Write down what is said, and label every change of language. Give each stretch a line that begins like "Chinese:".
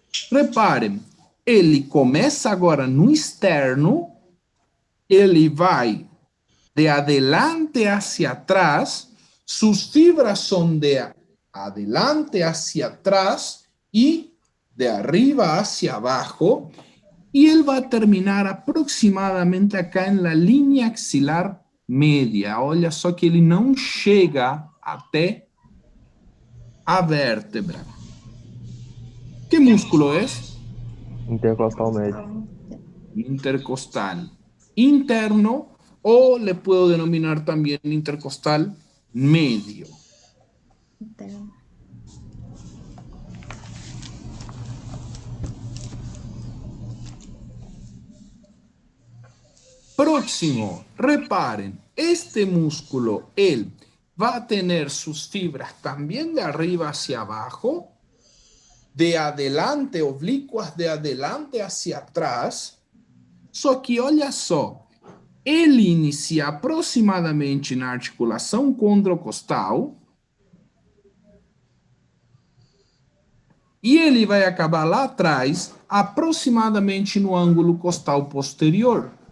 Portuguese: Reparem, ele começa agora no externo, ele vai
Spanish: de adelante hacia atrás, sus fibras son de adelante hacia atrás y de arriba hacia abajo, y él va a terminar aproximadamente acá en la línea axilar média.
Portuguese: Olha só que ele não chega até a vértebra.
Spanish: ¿Qué músculo es?
Portuguese: Intercostal médio.
Spanish: Intercostal interno o le puedo denominar también intercostal medio. Próximo, reparen, este músculo, él va a tener sus fibras también de arriba hacia abajo, de adelante, oblicuas de adelante hacia atrás.
Portuguese: Só que olha só, ele inicia aproximadamente na articulação condrocostal e ele vai acabar lá atrás, aproximadamente no ângulo costal posterior.